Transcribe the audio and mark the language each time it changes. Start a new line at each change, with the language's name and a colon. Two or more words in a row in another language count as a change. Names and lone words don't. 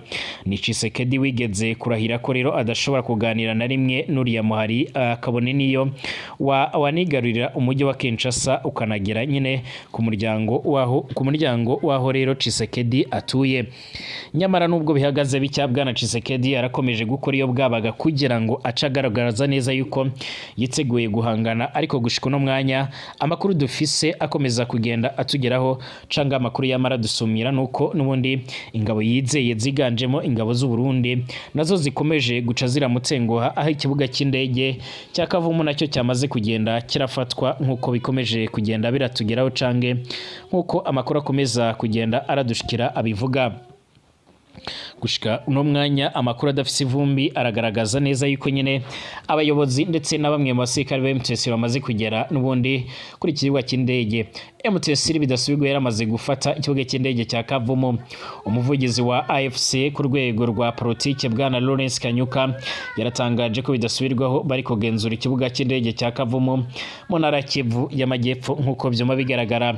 Rundi: Ni Tshisekedi wigeze kurahira ko rero adashobora kuganira na rimwe n'uriya muhari akabone niyo wanigarurira umujyi wa Kinshasa ukanagera nyine ku muryango waho rero Tshisekedi atuye. Nyamara nubwo bihagaze bicyabwa na Tshisekedi arakomeje gukora iyo bwabaga kugira ngo acagaragaza neza yuko yiteguye guhangana, ariko gushika no mwanya amakuru dufise akomeza kugenda atugeraho canga amakuru yamara dusumira nuko nubundi ingabo yizeye ziganjemo ingabo z'u Burundi nazo zikomeje guca ziramutsengoha aho ikibuga cy'indege cya Kavumu nacyo cyamaze kugenda kirafatwa nkuko bikomeje kugenda biratugeraho cange nkuko amakuru akomeza kugenda aradushikira abivuga. Gushika uno mwanya amakuru adafise ivumbi aragaragaza neza yuko nyine abayobozi ndetse na bamwe mu basirikare ba M23 bamaze kugera nubundi kuri kibuga cy'indege. M23 bidasubirwa yaramaze gufata ikibuga cy'indege cya Kavumu. Umuvugizi wa AFC ku rwego rwa politike bwana Lawrence Kanyuka yaratangaje ko bidasubirwaho bari kugenzura ikibuga cy'indege cya Kavumu mu ntara Kivu y'Amajyepfo nkuko byoma bigaragara.